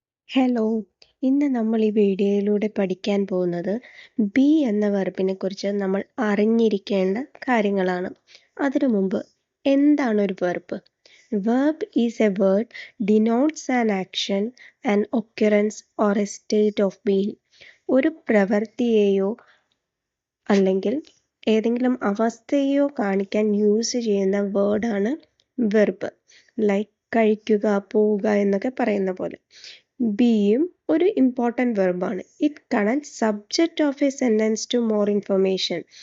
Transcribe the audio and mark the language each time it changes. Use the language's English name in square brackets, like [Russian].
[Malayalam] Hello, ഇന്ന് നമ്മൾ ഈ വീഡിയോയിലൂടെ പഠിക്കാൻ പോകുന്നത് ബി എന്ന വെർബിനെ കുറിച്ച് നമ്മൾ അറിഞ്ഞിരിക്കേണ്ട കാര്യങ്ങളാണ്. അതിനു മുമ്പ് എന്താണ് ഒരു verb? [English] Verb is a word denotes an action, an occurrence or a state of being. [Malayalam] ഒരു പ്രവൃത്തിയെയോ അല്ലെങ്കിൽ ഏതെങ്കിലും അവസ്ഥയെയോ കാണിക്കാൻ യൂസ് ചെയ്യുന്ന വേർഡാണ് വെർബ്. ലൈക്ക് കഴിക്കുക, പോവുക എന്നൊക്കെ പറയുന്ന പോലെ. ബിയും ഒരു important വെർബാണ്. [English] It connect subject of a sentence to more information.